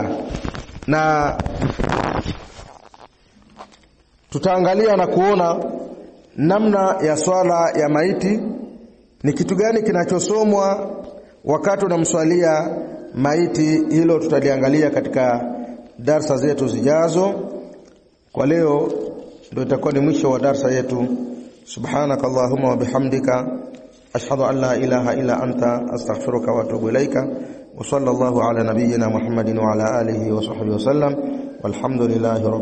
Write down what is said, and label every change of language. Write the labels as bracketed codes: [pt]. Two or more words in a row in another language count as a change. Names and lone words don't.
[sw] Na tutaangalia na kuona namna ya swala ya maiti, ni kitu gani kinachosomwa wakati unamswalia maiti. Hilo tutaliangalia katika darasa zetu zijazo. Kwa leo ndio itakuwa ni mwisho wa darasa yetu. [ar] سبحانك اللهم وبحمدك، أشهد أن لا إله إلا أنت، أستغفرك وأتوب إليك. وصلى الله على نبينا محمد وعلى آله وصحبه وسلم. والحمد لله رب